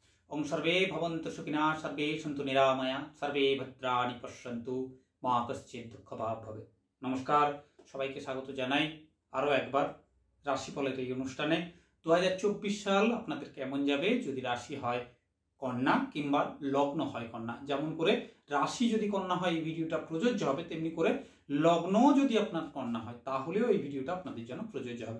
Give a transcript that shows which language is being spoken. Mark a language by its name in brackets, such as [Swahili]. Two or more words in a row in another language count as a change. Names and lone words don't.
[Sanskrit] ओम सर्वे भवन्तु सुखिनः सर्वे सन्तु निरामया सर्वे भद्राणि पश्यन्तु मा कश्चित् दुःखभाग् भवेत्। [Bangla] নমস্কার সবাইকে স্বাগত জানাই আরো একবার রাশিফলের এই অনুষ্ঠানে। 2024 সাল আপনাদের কেমন যাবে যদি রাশি হয় কন্যা কিংবা লগ্ন হয় কন্যা। যেমন করে রাশি যদি কন্যা হয় এই ভিডিওটা প্রযোজ্য হবে, তেমনি করে লগ্ন যদি আপনার কন্যা হয় তাহলেও এই ভিডিওটা আপনাদের জন্য প্রযোজ্য হবে।